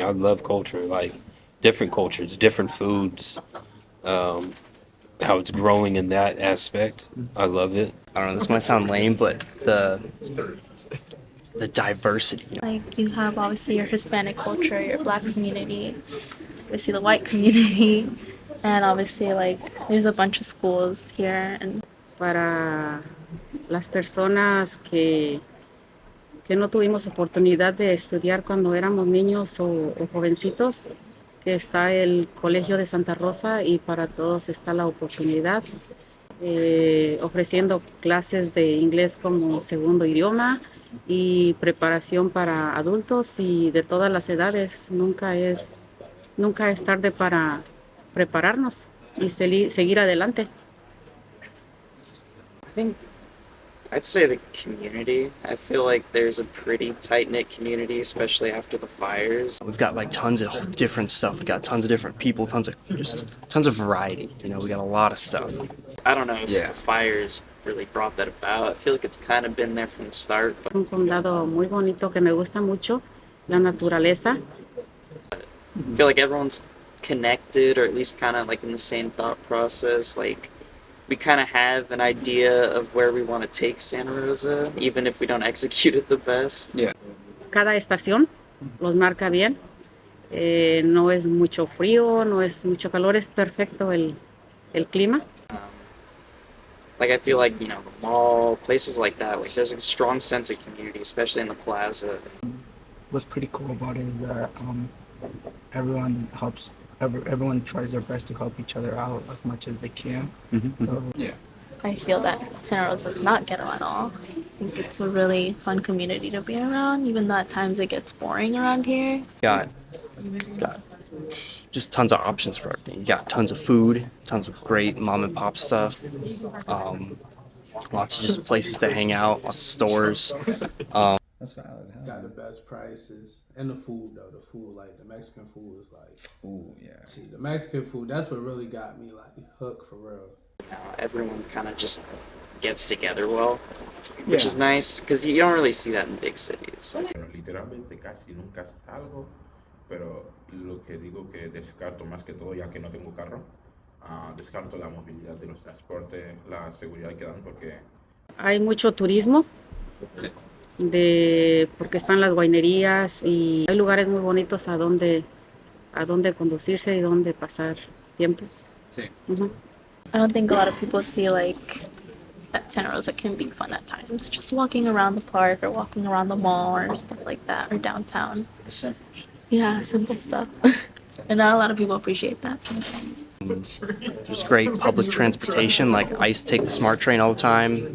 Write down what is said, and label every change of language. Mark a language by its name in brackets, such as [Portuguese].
[English] I love culture, like different cultures, different foods, how it's growing in that aspect. I love it. I don't know, this might sound lame, but the diversity. Like you have obviously your Hispanic culture, your Black community, obviously the white community, and obviously like there's a bunch of schools here. And [Spanish] para las personas que no tuvimos oportunidad de estudiar cuando éramos niños o jovencitos, que está el Colegio de Santa Rosa y para todos está la oportunidad, ofreciendo clases de inglés como segundo idioma y preparación para adultos y de todas las edades. Nunca es tarde para prepararnos y seguir adelante. [English] I think I'd say the community. I feel like there's a pretty tight-knit community, especially after the fires. We've got like tons of different stuff. We got tons of different people, tons of variety. We got a lot of stuff. I don't know if the fires really brought that about. I feel like it's kind of been there from the start. But [Spanish] Un condado muy bonito que me gusta mucho, la naturaleza. [English] I feel like everyone's connected, or at least kind of like in the same thought process. Like we kind of have an idea of where we want to take Santa Rosa, even if we don't execute it the best. Yeah. [Spanish] cada estación, los marca bien. No es mucho frío, no es mucho calor, es perfecto el clima. [English] Like I feel like the mall, places like that, like there's a strong sense of community, especially in the plaza. What's pretty cool about it is that everyone helps. Everyone tries their best to help each other out as much as they can. So, Yeah. I feel that Santa Rosa is not ghetto at all. I think it's a really fun community to be around, even though at times it gets boring around here. Got just tons of options for everything. You got tons of food, tons of great mom and pop stuff, lots of just places to hang out, lots of stores. That's valid. Hell Got the yeah. best prices. And the food, though. The food, like, the Mexican food is like... Ooh, yeah. See, the Mexican food, that's what really got me, like, hooked for real. Everyone kind of just gets together well, which is nice because you don't really see that in big cities. [Spanish] Bueno, literalmente casi nunca salgo, pero lo que digo que descarto más que todo, ya que no tengo carro, descarto la movilidad de los transportes, la seguridad que dan, porque Hay mucho turismo porque están las guainerías y hay lugares muy bonitos a donde conducirse y donde pasar tiempo. Sí. Ujú. [English] I don't think a lot of people see like that Santa Rosa can be fun at times. Just walking around the park or walking around the mall or stuff like that or downtown. The simple. Yeah, simple stuff. And not a lot of people appreciate that sometimes. There's great public transportation. Like I used to take the SMART train all the time.